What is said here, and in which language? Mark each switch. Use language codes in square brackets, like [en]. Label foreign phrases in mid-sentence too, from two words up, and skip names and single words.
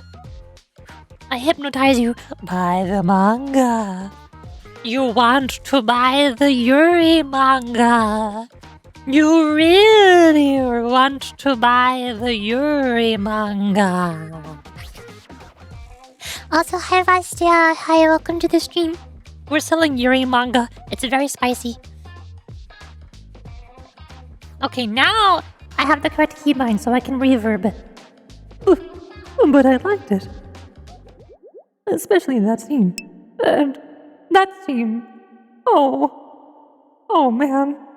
[en] I hypnotize you. Buy the manga. You want to buy the Yuri manga. You really want to buy the Yuri manga. Also, hi Vastia. Hi, welcome to the stream. We're selling Yuri manga. It's very spicy. Okay, now I have the correct keybind so I can reverb. But I liked it. Especially that scene. And that scene. Oh man.